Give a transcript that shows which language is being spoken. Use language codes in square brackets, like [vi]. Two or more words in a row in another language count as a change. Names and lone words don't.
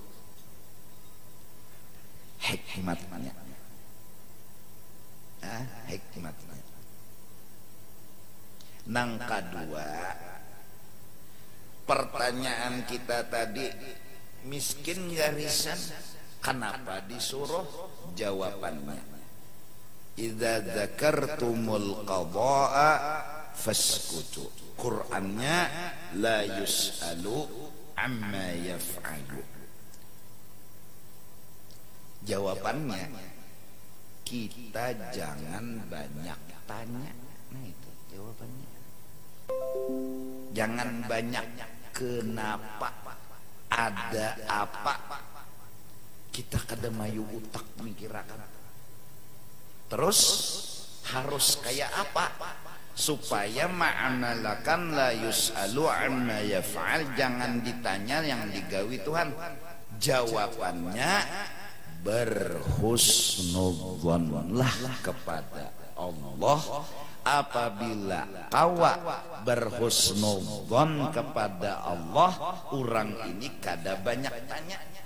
[bjn] Hikmatnya hikmatnya nang kedua, pertanyaan kita tadi, miskin garisan kenapa disuruh? [id] Jawabannya, [ar] إذا ذكرتم القضاء فاسكتوا. Qur'annya لا يسأل عما يفعل. [id] Jawabannya, kita jangan banyak tanya. Nah itu jawabannya. Jangan banyak kenapa, ada apa, [bjn] kita kada mayu utak mikirakan. Terus harus kayak apa supaya ma'amalakan [ar] لا يسأل عما يفعل, [bjn] jangan ditanya yang digawi Tuhan. [id] Jawabannya, berhusnudzonlah kepada Allah. [bjn] Apabila kawa berhusnudzon kepada Allah, orang ini kada banyak tanya.